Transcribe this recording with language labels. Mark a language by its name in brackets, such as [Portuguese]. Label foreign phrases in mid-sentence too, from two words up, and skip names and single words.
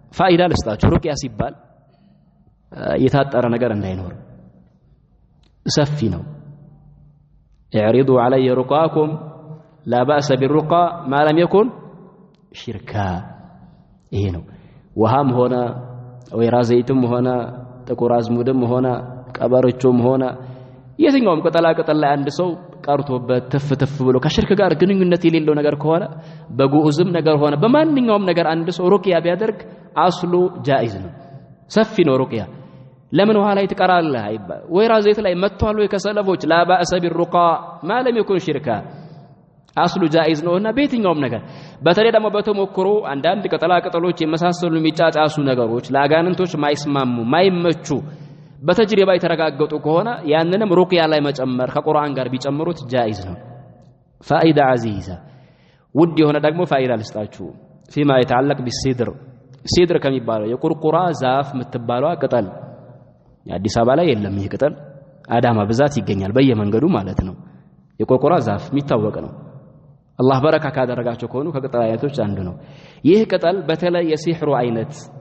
[Amharic] ፋይዳ ለስጣችሁ ሩቅያ ሲባል የታጠረ ነገር እንዳይኖር ሰፊ ነው [Arabic] اعرضوا علي رقاكم لا باس بالرقى ما لم يكن شركا [Amharic] ይሄ ነው ውሃም ሆነ ወይራ ዘይትም ሆነ ጥቁር አዝሙድም ሆነ ቀበሮቹም ሆነ የትኛውም ቅጠላ ቅጠል ላይ አንድ ሰው ቀርቶበት ተፍተፍ ብሎ ከሽርክ ጋር ግንኙነት የሌለው ነገር ከሆነ በጉኡዝም ነገር ሆነ በማንኛውም ነገር አንድ ሰው ሩቅያ ቢያደርግ [Arabic] الأصل جائز [Amharic] ነው ሰፊ ነው ሩቅያ ለምን ውሃ ላይ ትቀራለህ አይባል ወይራ ዘይት ላይ መጥቷል ወይ ከሰለፎች [Arabic] لا باس بالرقى ما لم يكن شركا الأصل جائز [Amharic] ነውና በየትኛውም ነገር በተለይ ደግሞ በተሞክሮ አንዳንድ ቅጠላ ቅጠሎች የመሳሰሉ የሚጫጫሱ ነገሮች ለአጋንንቶች ማይስማሙ ማይመቹ በተጅሪባ የተረጋገጡ ከሆነ ያንንም ሩቅያ ላይ መጨመር ከቁርአን ጋር ቢጨምሩት ጃኢዝ ነው [Arabic] فائدة عزيزة [Amharic] ውድ የሆነ ደግሞ ፋኢዳ ልስጣችሁ [Arabic] فيما يتعلق بالسدر [Amharic] ሲድር ከሚባለው የቁርቁራ ዛፍ የምትባለው ቅጠል የአዲስ አበባ ላይ የለም ይሄ ቅጠል አዳማ ብዛት ይገኛል በየመንገዱ ማለት ነው የቁርቁራ ዛፍ የሚታወቅ ነው አላህ በረካ ካደረጋቸው ከሆኑ ከቅጠል አይነቶች አንዱ ነው ይህ ቅጠል በተለይ የሲህሩ አይነት